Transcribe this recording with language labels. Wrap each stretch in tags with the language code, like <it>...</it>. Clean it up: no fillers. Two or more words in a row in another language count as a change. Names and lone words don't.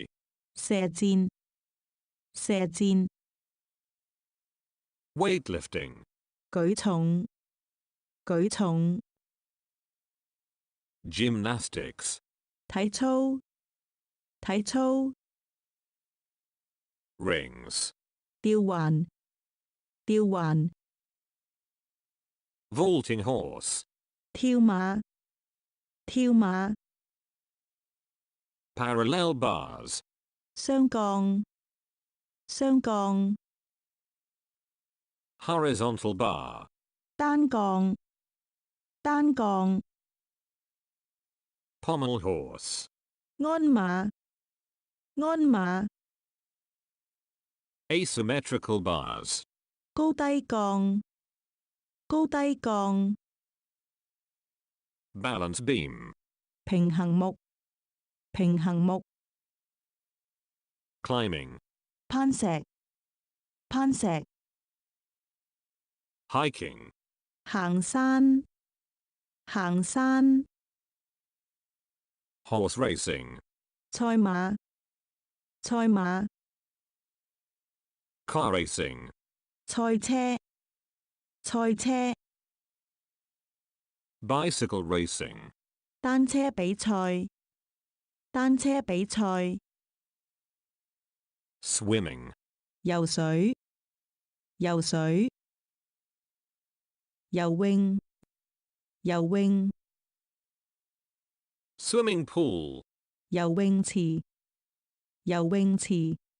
<yue>射箭、射箭、 weightlifting, 舉重、舉重、 gymnastics, 體操、體操、 rings, 吊環、吊環、</yue> <en>vaulting horse,</en> <yue>跳馬、跳馬、</yue> <en>parallel bars,</en> <yue>雙槓、雙槓、</yue> <en>horizontal bar,</en> <yue>單槓、單槓、</yue> <en>pommel horse,</en> <yue>鞍馬、鞍馬、</yue> <en>asymmetrical bars,</en> <yue>高低槓、高低槓、</yue> <en>balance beam,</en> <yue>平衡木、平衡木、 climbing, 攀石、攀石、 hiking, 行山、行山、</yue> <en>horse racing,</en> <yue>賽馬、賽馬、</yue> <en>car racing,</en> <yue>賽車、賽車、</yue> <en>bicycle racing,</en> <yue>單車比賽、單車比賽、 swimming, 游水、游水、 游泳、游泳、</yue> <en>swimming pool,</en> <yue>游泳池、游泳池、</yue>